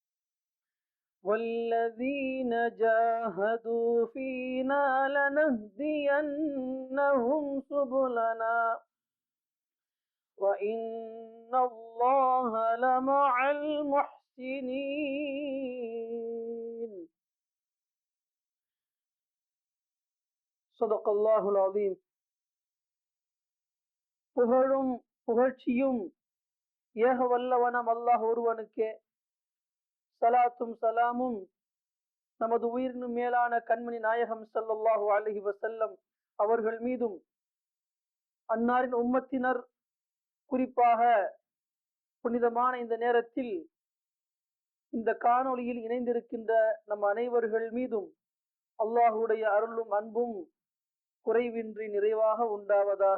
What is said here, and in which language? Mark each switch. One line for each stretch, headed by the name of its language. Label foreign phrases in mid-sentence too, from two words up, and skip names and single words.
Arabic: والذين جاهدوا فينا لنهدينهم سبلنا وإن الله لمع المحسنين. صدق الله العظيم.
Tamil: புகழும் புகழ்ச்சியும் ஏக வல்லவனம் அல்லாஹ் ஒருவனுக்கே. சலாத்தும் சலாமும் நமது உயிரினும் மேலான கண்மணி நாயகம்
Arabic: صلى الله عليه وسلم
Tamil: அவர்கள் மீதும், அன்னாரின் உம்மத்தினர், குறிப்பாக புனிதமான இந்த நேரத்தில் இந்த காணொளியில் இணைந்திருக்கின்ற நம் அனைவர்கள் மீதும் அல்லாஹுடைய அருளும் அன்பும் குறைவின்றி நிறைவாக உண்டாவதாக.